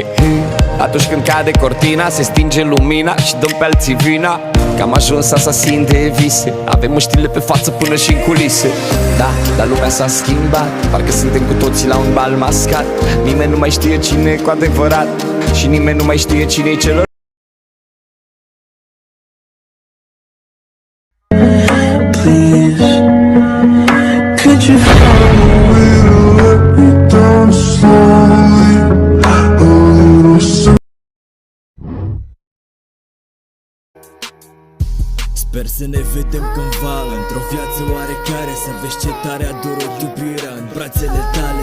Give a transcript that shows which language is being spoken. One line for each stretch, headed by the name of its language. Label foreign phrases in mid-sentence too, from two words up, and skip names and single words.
Romanian: Atunci când cade cortina, se stinge lumina și dăm pe alții vina. Că am ajuns asasin de vise, avem mâștile pe față până și în culise. Da, dar lumea s-a schimbat, parcă suntem cu toții la un bal mascat. Nimeni nu mai știe cine e cu adevărat și nimeni nu mai știe cine e celor.
English: Could you find a way to let me down slowly, a little slow?
Romanian: Sper să ne vedem cândva într-o viață oarecare, să vezi ce tare ador o iubirea în brațele tale.